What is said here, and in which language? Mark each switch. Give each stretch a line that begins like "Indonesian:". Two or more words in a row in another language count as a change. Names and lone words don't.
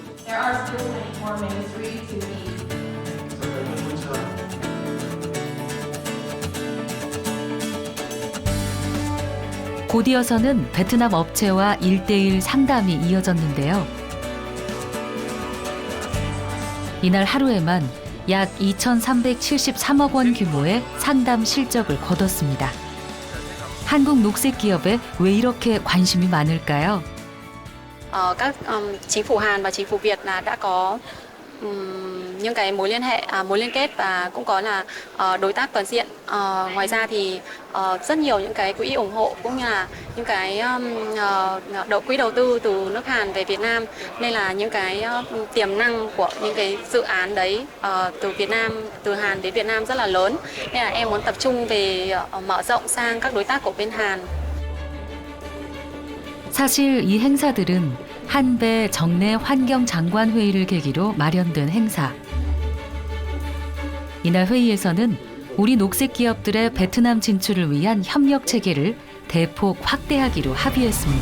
Korean: 곧이어서는 베트남 업체와 1대1 상담이 이어졌는데요. 이날 하루에만 약 2,373억 원 규모의 상담 실적을 거뒀습니다. 한국 녹색 기업에 왜 이렇게 관심이 많을까요?
Vietnamese: Các chính phủ Hàn và chính phủ Việt là đã có những cái mối liên kết và cũng có là đối tác toàn diện. Ngoài ra thì rất nhiều những cái quỹ ủng hộ cũng như là những cái quỹ đầu tư từ nước Hàn về Việt Nam, nên là những cái tiềm năng của những cái dự án đấy từ Việt Nam, từ Hàn đến Việt Nam rất là lớn. Nên là em muốn tập trung về mở rộng sang các đối tác của bên Hàn.
Korean: 사실 이 행사들은 한배 정례 환경장관회의를 계기로 마련된 행사. 이날 회의에서는 우리 녹색 기업들의 베트남 진출을 위한 협력 체계를 대폭 확대하기로 합의했습니다.